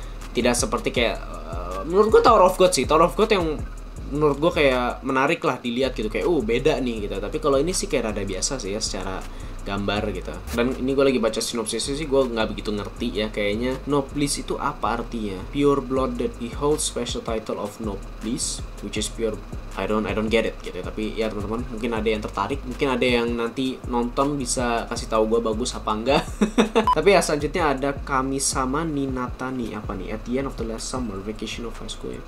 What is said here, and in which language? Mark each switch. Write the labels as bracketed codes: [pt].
[id] Tidak seperti kayak menurut gue Tower of God sih. Tower of God yang menurut gue kayak menarik lah dilihat gitu, kayak beda nih gitu. Tapi kalau ini sih kayak rada biasa sih ya secara gambar gitu. Dan ini gue lagi baca sinopsisnya sih, gue nggak begitu ngerti ya kayaknya. Noblesse itu apa artinya? [en] Pure blooded, he holds special title of Noblesse, which is pure. I don't get it gitu. [id] Tapi ya teman-teman, mungkin ada yang tertarik, mungkin ada yang nanti nonton bisa kasih tahu gue bagus apa enggak. Tapi ya selanjutnya ada Kami-sama Ninatani, apa nih? [en] At the end of the last summer vacation of high school.